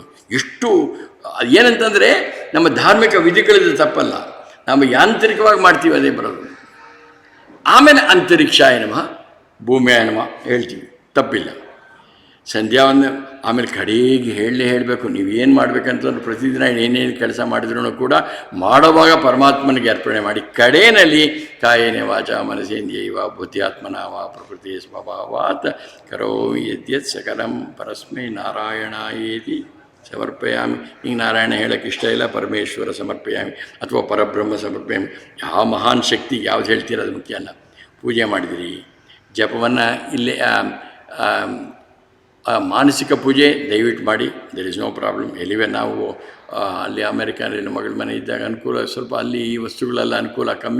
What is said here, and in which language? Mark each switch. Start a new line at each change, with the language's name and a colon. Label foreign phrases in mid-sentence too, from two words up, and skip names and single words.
Kannada: ಎಷ್ಟು ಏನಂತಂದರೆ ನಮ್ಮ ಧಾರ್ಮಿಕ ವಿಧಿಗಳಿದ್ದು ತಪ್ಪಲ್ಲ, ನಾವು ಯಾಂತ್ರಿಕವಾಗಿ ಮಾಡ್ತೀವಿ ಅದೇ ಬರೋದು. ಆಮೇಲೆ
Sanskrit: ಅಂತರಿಕ್ಷಾಯ ನಮಃ, ಭೂಮಿಯಾಯ ನಮಃ
Kannada: ಹೇಳ್ತೀವಿ, ತಪ್ಪಿಲ್ಲ. ಸಂಧ್ಯಾವಂದನೆ ಆಮೇಲೆ ಕಡೆಗೆ ಹೇಳಬೇಕು. ನೀವೇನು ಮಾಡಬೇಕಂತಂದ್ರೆ ಪ್ರತಿದಿನ ಏನೇನು ಕೆಲಸ ಮಾಡಿದ್ರೂ ಕೂಡ ಮಾಡೋವಾಗ ಪರಮಾತ್ಮನಿಗೆ ಅರ್ಪಣೆ ಮಾಡಿ, ಕಡೆಯಲ್ಲಿ
Sanskrit: ಕಾಯೇನ ವಾಚ ಮನಸೇಂದ್ರಿಯೈವ ಬುದ್ಧ್ಯಾತ್ಮನ ವಾ ಪ್ರಕೃತಿ ಸ್ವಭಾವಾತ್ ಕರೋಮಿ ಯದ್ಯತ್ ಸಕಲಂ ಪರಸ್ಮೈ ನಾರಾಯಣಾಯೇತಿ ಸಮರ್ಪಯಾಮಿ.
Kannada: ಈಗ ನಾರಾಯಣ ಹೇಳೋಕ್ಕೆ ಇಷ್ಟ ಇಲ್ಲ,
Sanskrit: ಪರಮೇಶ್ವರ ಸಮರ್ಪಯಾಮಿ
Kannada: ಅಥವಾ
Sanskrit: ಪರಬ್ರಹ್ಮ ಸಮರ್ಪಯಾಮಿ.
Kannada: ಯಾವ ಮಹಾನ್ ಶಕ್ತಿ ಯಾವ್ದು ಹೇಳ್ತೀರ ಅದು ಮುಖ್ಯ ಅಲ್ಲ. ಪೂಜೆ ಮಾಡಿದಿರಿ, ಜಪವನ್ನು ಇಲ್ಲೇ ಮಾನಸಿಕ ಪೂಜೆ ದಯವಿಟ್ಟು ಮಾಡಿ,
English: there is no problem.
Kannada: ಎಲ್ಲಿವೆ ನಾವು ಅಲ್ಲಿ ಅಮೇರಿಕನಲ್ಲಿ ಮಗಳ ಮನೆ ಇದ್ದಾಗ ಅನುಕೂಲ ಸ್ವಲ್ಪ, ಅಲ್ಲಿ ಈ ವಸ್ತುಗಳೆಲ್ಲ ಅನುಕೂಲ ಕಮ್ಮಿ.